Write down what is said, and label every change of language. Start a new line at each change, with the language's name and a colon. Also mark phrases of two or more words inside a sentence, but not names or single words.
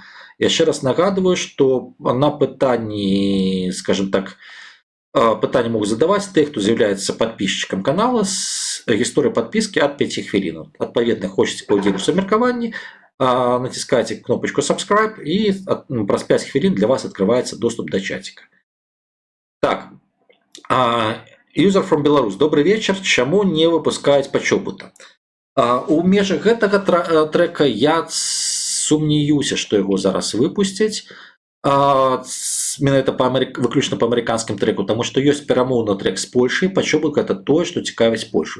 Belarusian: Яшчэ раз нагадываю, што на пытанні, скажем так, пытанні могуць задаваць тых, хто з'яўляецца падпісчыкам канала з гісторыяй падпіскі ад 5 хвілін. Адпаведна, хочаце паўдзельнічаць у абмеркаванні, націскаеце кнопачку subscribe, і праз 5 хвілін для вас адкрываецца доступ да чаціка. Так,
English: user from Belarus.
Belarusian: Добрый вечар. Чаму не выпускаюць пачобута? У межах гэтага трэка я сумнеюся, што яго зараз выпусцяць, менавіта выключна па амерыканскім трэку, таму што ёсць перамоўны трэк з Польшай, пачобут гэта тое, што цікавіць Польшу.